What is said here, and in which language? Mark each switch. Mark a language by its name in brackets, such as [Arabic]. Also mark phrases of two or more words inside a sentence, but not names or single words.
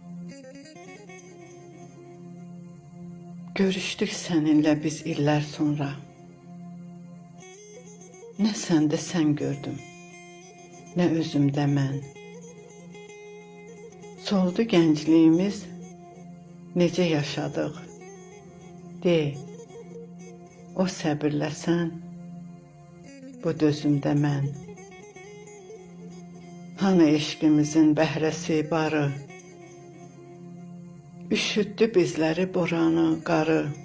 [Turkish] Görüşdük seninle biz iller sonra. [Azerbaijani] Ne sende sen gördüm, ne özümde mən. Soldu gəncliyimiz, necə yaşadıq. De, o səbirlə sən, bu dözümdə mən. Hani eşqimizin bəhrəsi barı, üşüttü bizləri boranı, qarı.